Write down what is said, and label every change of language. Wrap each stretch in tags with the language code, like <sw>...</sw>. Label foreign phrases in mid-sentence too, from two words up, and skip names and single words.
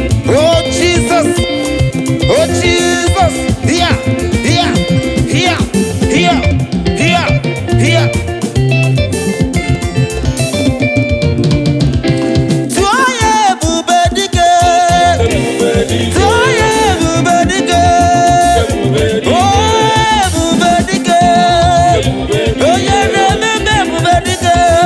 <en>Oh, Jesus. Oh, Jesus. Here, here, here, here, here.</en> <ig>Tụọ ya ebube dike. Tụọ ya ebube dike. Oh, ebube dike. Onye na-eme mma ebube dike.</ig>